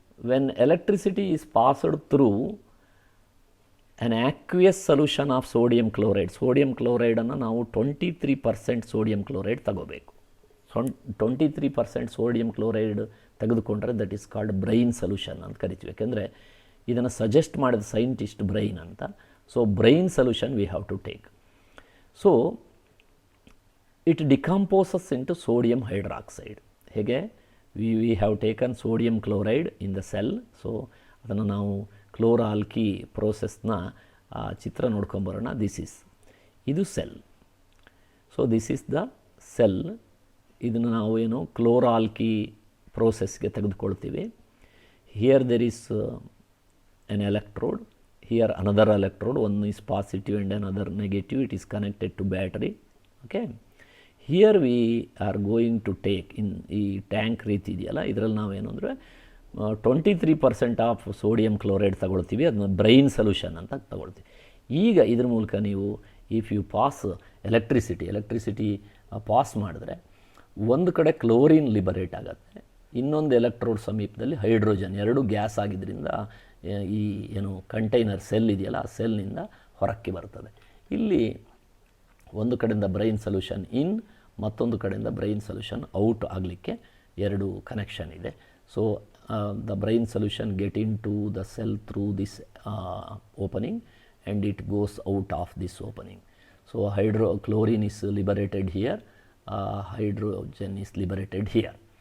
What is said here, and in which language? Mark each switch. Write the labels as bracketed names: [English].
[English] When electricity is passed through an aqueous solution of sodium chloride. [Kannada] Sodium ಕ್ಲೋರೈಡನ್ನು ನಾವು 23% sodium chloride ತಗೋಬೇಕು. 23% sodium chloride ತೆಗೆದುಕೊಂಡ್ರೆ [English] that is called brine solution [Kannada] ಅಂತ ಕರಿತೀವಿ. ಯಾಕೆಂದರೆ ಇದನ್ನು ಸಜೆಸ್ಟ್ ಮಾಡಿದ ಸೈಂಟಿಸ್ಟ್ ಬ್ರೈನ್ ಅಂತ. [English] So brine solution we have to take. So it decomposes into sodium hydroxide. ಹೇಗೆ we have taken sodium chloride in the cell. So [Kannada] ಅದನ್ನು ನಾವು ಕ್ಲೋರ್-ಆಲ್ಕಿ ಪ್ರೋಸೆಸ್ನ ಆ ಚಿತ್ರ ನೋಡ್ಕೊಂಬರೋಣ. ಇದು cell. [English] So this is the cell. [Kannada] ಇದನ್ನು ನಾವು ಏನು ಕ್ಲೋರಾಲ್ಕಿ ಪ್ರೋಸೆಸ್ಗೆ ತೆಗೆದುಕೊಳ್ತೀವಿ. [English] Here there is an electrode, here another electrode, one is positive and another negative, it is connected to battery. Okay, here we are going to take in [Kannada] ಈ tank ರೀತಿ ಇದೆಯಲ್ಲ, ಇದರಲ್ಲಿ ನಾವೇನು ಅಂದರೆ 23% of sodium chloride ತಗೊಳ್ತೀವಿ, ಅದನ್ನ brain solution ಅಂತ ತಗೊಳ್ತೀವಿ. ಈಗ ಇದ್ರ ಮೂಲಕ ನೀವು [English] if you pass electricity [Kannada] pass ಮಾಡಿದ್ರೆ ಒಂದು ಕಡೆ ಕ್ಲೋರಿನ್ ಲಿಬರೇಟ್ ಆಗುತ್ತೆ, ಇನ್ನೊಂದು ಎಲೆಕ್ಟ್ರೋಡ್ ಸಮೀಪದಲ್ಲಿ ಹೈಡ್ರೋಜನ್, ಎರಡು ಗ್ಯಾಸ್ ಆಗಿದ್ದರಿಂದ ಈ ಏನು ಕಂಟೈನರ್ ಸೆಲ್ ಇದೆಯಲ್ಲ ಆ ಸೆಲ್ನಿಂದ ಹೊರಕ್ಕೆ ಬರ್ತದೆ. ಇಲ್ಲಿ ಒಂದು ಕಡೆಯಿಂದ ಬ್ರೈನ್ ಸೊಲ್ಯೂಷನ್ ಇನ್, ಮತ್ತೊಂದು ಕಡೆಯಿಂದ ಬ್ರೈನ್ ಸೊಲ್ಯೂಷನ್ ಔಟ್ ಆಗಲಿಕ್ಕೆ ಎರಡು ಕನೆಕ್ಷನ್ ಇದೆ. [English] So the brine solution get in to the cell through this opening and it goes out of this opening. So chlorine is liberated here, hydrogen is liberated here.